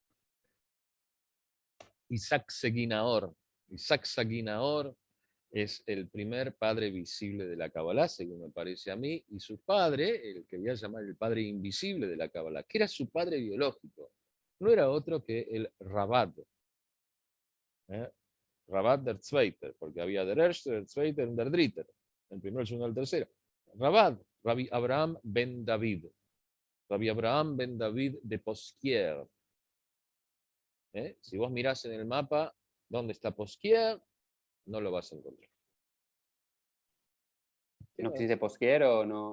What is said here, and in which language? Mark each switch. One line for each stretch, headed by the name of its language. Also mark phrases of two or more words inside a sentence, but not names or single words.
Spanish: Isaac Seguinaor es el primer padre visible de la Kabbalah, según me parece a mí, y su padre, el que voy a llamar el padre invisible de la Kabbalah, que era su padre biológico, no era otro que el Rabat.
German: Rabat der Zweiter,
Spanish: porque había
German: der Erste, der Zweiter y der Dritter,
Spanish: el primero, el segundo, el tercero. Rabat, Rabbi Abraham ben David. Rabbi Abraham ben David de Posquier. Si vos mirás en el mapa dónde está Posquier, no lo vas a encontrar. ¿No existe Posquier o no?